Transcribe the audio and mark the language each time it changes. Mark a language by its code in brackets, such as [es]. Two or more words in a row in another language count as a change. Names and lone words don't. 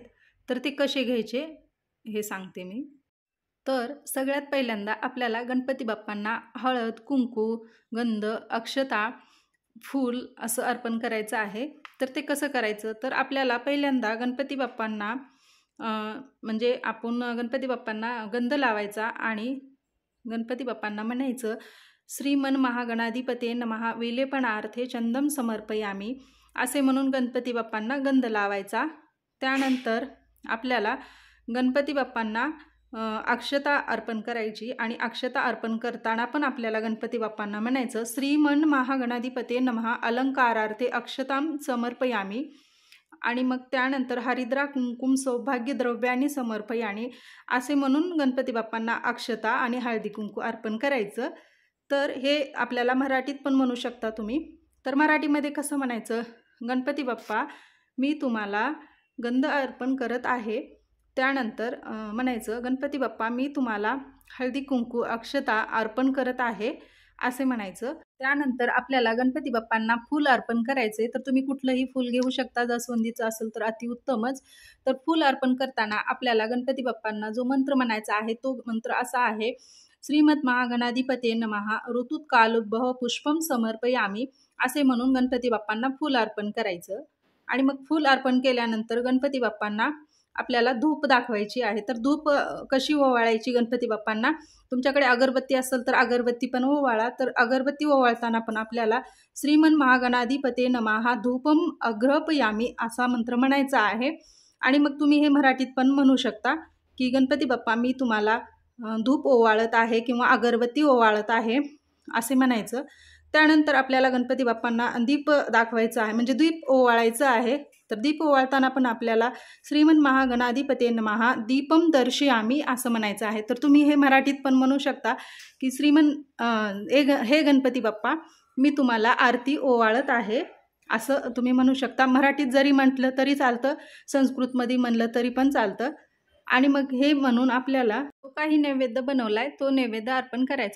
[mr] तर ते कसे घ्यायचे हे सांगते मी. तर सगळ्यात पहिल्यांदा आपल्याला गणपती बाप्पांना हळद, कुंकू, गंध, अक्षता, फूल असं अर्पण करायचं आहे. तर ते कसं करायचं, तर आपल्याला पहिल्यांदा गणपती बाप्पांना म्हणजे आपण गणपती बाप्पांना गंध लावायचा आणि गणपती बाप्पांना म्हणायचं, [sa] श्रीमन महागणाधिपते नमः विलेपनार्थे चंदम समर्पयामी, [mr] असे म्हणून गणपती बाप्पांना गंध लावायचा. त्यानंतर आपल्याला गणपती बाप्पांना अक्षता अर्पण करायची आणि अक्षता अर्पण करताना पण आपल्याला गणपती बाप्पांना म्हणायचं, [sa] श्रीमन महागणाधिपते नमः अलंकारार्थे अक्षतां समर्पयामी. [mr] आणि मग त्यानंतर [sa] हरिद्रा कुंकुम सौभाग्य द्रव्याने समर्पयानी, [mr] असे म्हणून गणपती बाप्पांना अक्षता आणि हळदी कुंकू अर्पण करायचं. तर हे आपल्याला मराठीत पण म्हणू शकता तुम्ही. तर मराठीमध्ये कसं म्हणायचं, गणपती बाप्पा मी तुम्हाला गंध अर्पण करत आहे. त्यानंतर म्हणायचं, गणपती बाप्पा मी तुम्हाला हळदी कुंकू अक्षता अर्पण करत आहे असे म्हणायचं. त्यानंतर आपल्याला गणपती बाप्पांना फूल अर्पण करायचे. तर तुम्ही कुठलंही फूल घेऊ शकता, जास्वंदीचं असेल तर अतिउत्तमच. तर फूल अर्पण करताना आपल्याला गणपती बाप्पांना जो मंत्र म्हणायचा आहे तो मंत्र असा आहे, [sa] श्रीमद महागणाधिपते नमः ऋतुत कालोद्भव पुष्पम समर्पयामी, [mr] असे म्हणून गणपती बाप्पांना फूल अर्पण करायचं. आणि मग फूल अर्पण केल्यानंतर गणपती बाप्पांना आपल्याला धूप दाखवायची आहे. तर धूप कशी ओवाळायची गणपती बाप्पांना, तुमच्याकडे अगरबत्ती असेल तर अगरबत्ती पण ओवाळा. तर अगरबत्ती ओवाळताना पण आपल्याला [sa] श्रीमन महागणाधिपते नमः धूपम अग्रपयामी [mr] असा मंत्र म्हणायचा आहे. आणि मग तुम्ही हे मराठीत पण म्हणू शकता की गणपती बाप्पा मी तुम्हाला धूप ओवाळत आहे किंवा अगरबत्ती ओवाळत आहे असे म्हणायचं. त्यानंतर आपल्याला गणपती बाप्पांना दीप दाखवायचा आहे, म्हणजे दीप ओवाळायचं आहे. तर दीप ओवाळताना पण आपल्याला [sa] श्रीमन महागणाधिपते नमः दीपम दर्शयामी [mr] असं म्हणायचं आहे. तर तुम्ही हे मराठीत पण म्हणू शकता की श्रीमन हे गणपती बाप्पा मी तुम्हाला आरती ओवाळत आहे असं तुम्ही म्हणू शकता. मराठीत जरी म्हटलं तरी चालतं, संस्कृतमध्ये म्हणलं तरी पण चालतं. आणि मग हे म्हणून आपल्याला जो काही नैवेद्य बनवलाय तो नैवेद्य अर्पण करायचा.